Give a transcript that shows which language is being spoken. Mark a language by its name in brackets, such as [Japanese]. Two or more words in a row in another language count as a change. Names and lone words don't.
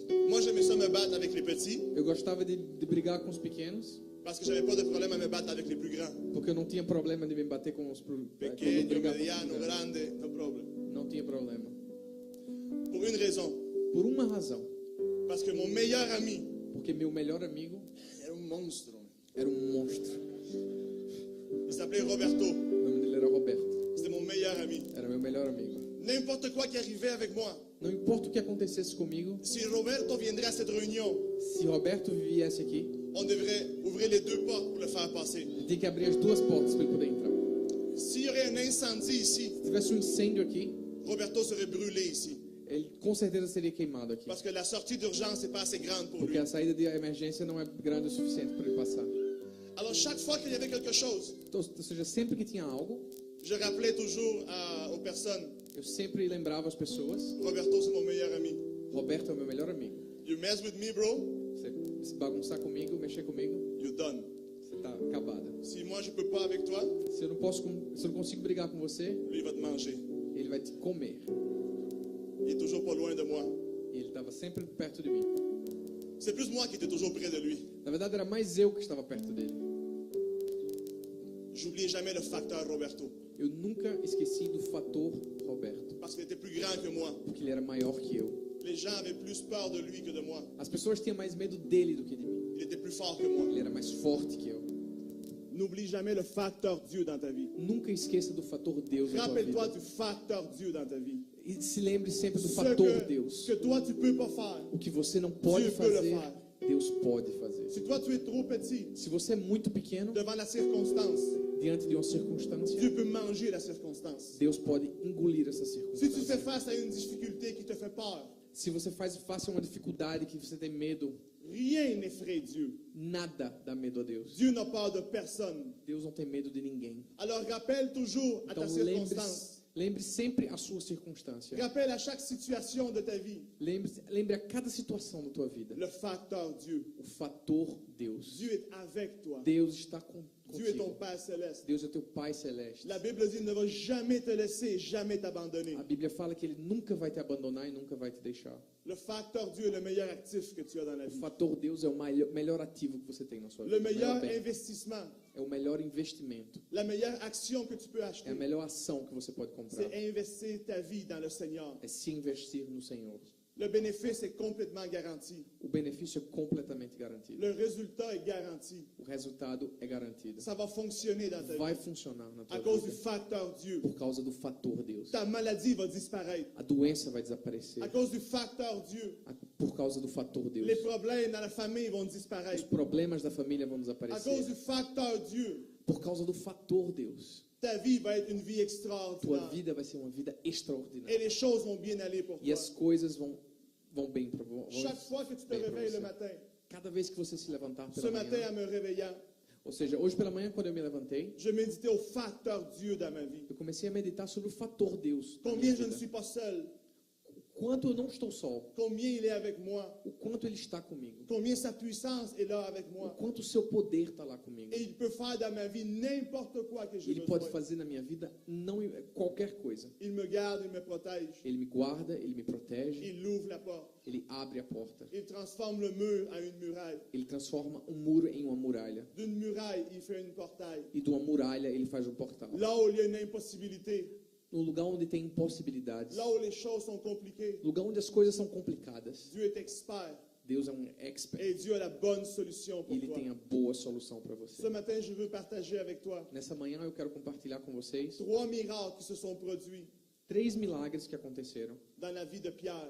[French] Moi, j'aimais ça me battre avec les petits [Portuguese] Eu gostava de brigar com os pequenos, [French] parce que j'avais pas de problème à me battre avec les plus grands. [Portuguese] porque eu não tinha problema de me bater com os quando Pequeño, brigar com os mediano, grandes. [English] grande, no problem. [Portuguese] Não tinha problema. [French] Pour une raison. [Portuguese] Por uma razão. [French] Parce que mon meilleur ami [Portuguese] Porque meu melhor amigo [French] era un monstre. [Portuguese] era um monstro. [French] Il s'appelait Roberto. [Portuguese] O nome dele era Roberto. [French] C'était mon meilleur ami. [Portuguese] Era meu melhor amigo. [French] N'importe quoi qui arrivait avec moi, [Portuguese] Não importa o que acontecesse comigo, [French] si Roberto viendrait à cette réunion, [Portuguese] se Roberto viesse aqui, [French] on devrait ouvrir les deux portes pour le faire passer. [Portuguese] ele tinha que abrir as duas portas para ele poder entrar. [French] S'il y aurait un incendie ici, [Portuguese] Se tivesse um incêndio aqui, [French] Roberto serait brûlé ici. [Portuguese] ele com certeza seria queimado aqui. [French] Parce que la sortie d'urgence n'est pas assez grande pour [Portuguese] Porque [French] lui. [Portuguese] a saída de emergência não é grande o suficiente para ele passar. [French] Alors chaque fois qu'il y avait quelque chose, [Portuguese] Então, ou seja, sempre que tinha algo, [French] je rappelais toujours aux personnes, [Portuguese] eu sempre lembrava as pessoas: [French] Roberto c'est mon meilleur ami. [Portuguese] Roberto é o meu melhor amigo. [English] You mess with me, bro, [Portuguese] Você se bagunçar comigo, mexer comigo, [English] you done. [Portuguese] você tá acabada. [French] Si moi je peux pas avec toi, [Portuguese] Se eu não consigo brigar com você, [French] lui il va te manger. [Portuguese] ele vai te comer. [French] Il est toujours pas loin de moi. [Portuguese] E ele estava sempre perto de mim. [French] C'est plus moi qui étais toujours près de lui. [Portuguese] Na verdade, era mais eu que estava perto dele. [French] J'oubliais jamais le facteur Roberto. [Portuguese] Eu nunca esqueci do fator Roberto, [French] Parce qu'il était plus grand que moi. [Portuguese] porque ele era maior que eu. [French] Les gens avaient plus peur de lui que de moi. [Portuguese] As pessoas tinham mais medo dele do que de mim. [French] Il était plus fort que moi. [Portuguese] Ele era mais forte que eu. [French] N'oublie jamais le facteur Dieu dans ta vie. [Portuguese] Nunca esqueça do fator Deus na tua [French] Rappelle-toi [Portuguese] vida. [French] du facteur Dieu dans ta vie. [Portuguese] E se lembre sempre do [French] Ce [Portuguese] fator Deus. [French] que toi tu peux pas faire. [Portuguese] O que você não pode [French] Dieu peut le [Portuguese] fazer, [French] faire. [Portuguese] Deus pode fazer. [French] Si toi tu es trop petit [Portuguese] Se você é muito pequeno, [French] devant la circonstance, [Portuguese] diante de uma circunstância, [French] Dieu peut manger la circonstance. [Portuguese] Deus pode engolir essa [French] Si tu fais [Portuguese] circunstância. [French] face à une difficulté qui te fait peur, [Portuguese] Se você faz face a uma dificuldade que você tem medo, [French] Rien n'effraie Dieu. [Portuguese] Nada dá medo a Deus. [French] Dieu n'a peur de personne. [Portuguese] Deus não tem medo de ninguém. [French] Alors rappelle toujours à [Portuguese] Então [French] ta circonstance. [Portuguese] lembre sempre a sua circunstância. [French] Rappelle à chaque situation de ta vie [Portuguese] Lembre a cada situação da tua vida. [French] le facteur Dieu. [Portuguese] O fator Deus. [French] Dieu est avec toi. [Portuguese] Deus está [French] Dieu est ton [Portuguese] contigo. [French] Père céleste. [Portuguese] Deus é teu Pai Celeste. [French] La Bible dit qu'il ne va jamais te laisser, jamais t'abandonner. [Portuguese] A Bíblia fala que Ele nunca vai te abandonar e nunca vai te deixar. [French] Le facteur Dieu est le meilleur actif que tu as dans la [Portuguese] O [French] vie. [Portuguese] fator Deus é o melhor ativo que você tem na sua [French] Le [Portuguese] vida. [French] meilleur [Portuguese] bem. [French] investissement, [Portuguese] É o melhor investimento. [French] la meilleure action que tu peux [Portuguese] É a [French] acheter, [Portuguese] melhor ação que você pode comprar. [French] c'est investir ta vie dans le Seigneur. [Portuguese] É se investir no Senhor. [French] Le bénéfice est complètement garanti. [Portuguese] O benefício é completamente garantido. [French] Le résultat est garanti. [Portuguese] O resultado é garantido. [French] Ça va fonctionner dans ta [Portuguese] Vai [French] vie [Portuguese] funcionar na [French] à [Portuguese] tua [French] cause du [Portuguese] vida [French] facteur Dieu. [Portuguese] por causa do fator Deus. [French] Ta maladie va disparaître [Portuguese] A doença vai desaparecer [French] à cause du facteur Dieu. [Portuguese] por causa do fator Deus. [French] Les problèmes dans la famille vont [Portuguese] Os [French] disparaître [Portuguese] problemas da família vão [French] à cause [Portuguese] desaparecer [French] du facteur Dieu. [Portuguese] por causa do fator Deus. [French] Ta vie va être une vie [Portuguese] Tua [French] extraordinaire [Portuguese] vida vai ser uma vida [French] et [Portuguese] extraordinária. [French] les choses vont bien aller pour [Portuguese] E [French] toi. [Portuguese] as coisas vão bem para você. [French] Chaque fois que tu te réveilles le matin, [Portuguese] Cada vez que você se levantar [French] ce [Portuguese] pela [French] matin [Portuguese] manhã, [French] en me réveillant, [Portuguese] ou seja, hoje pela manhã quando eu me levantei, [French] je méditais au facteur Dieu dans ma vie. [Portuguese] eu comecei a meditar sobre o fator Deus. na minha [French] Combien je ne [Portuguese] vida. [French] suis pas seul, [Portuguese] O quanto eu não estou só, [French] combien il est avec moi, [Portuguese] o quanto Ele está comigo, [French] combien sa puissance est là avec [Portuguese] o [French] moi. [Portuguese] quanto o seu poder está lá comigo. [French] Et il peut faire dans ma vie n'importe quoi que j'ai [Portuguese] Ele pode [French] besoin. [Portuguese] fazer na minha vida não qualquer coisa. [French] Il me garde, il me protège. [Portuguese] Ele me guarda, Ele me protege, [French] Il ouvre la porte. [Portuguese] Ele abre a porta. [French] Il transforme le mur en une muraille. [Portuguese] Ele transforma um muro em uma muralha. [French] D'une muraille, il fait une portail. [Portuguese] E de uma muralha Ele faz um portal. [French] Là où il y a une impossibilité, [Portuguese] No lugar onde tem impossibilidades, [French] là où les choses sont compliquées, [Portuguese] lugar onde as coisas são complicadas, [French] Dieu est expert [Portuguese] Deus é um expert. [French] et Dieu a la bonne solution [Portuguese] E [French] pour [Portuguese] Ele [French] toi. [Portuguese] tem a boa solução para você. [French] Ce matin, je veux partager avec toi [Portuguese] Nessa manhã eu quero compartilhar com vocês [French] 3 miracles qui se sont produits [Portuguese] 3 milagres que aconteceram [French] dans la vie de Pierre.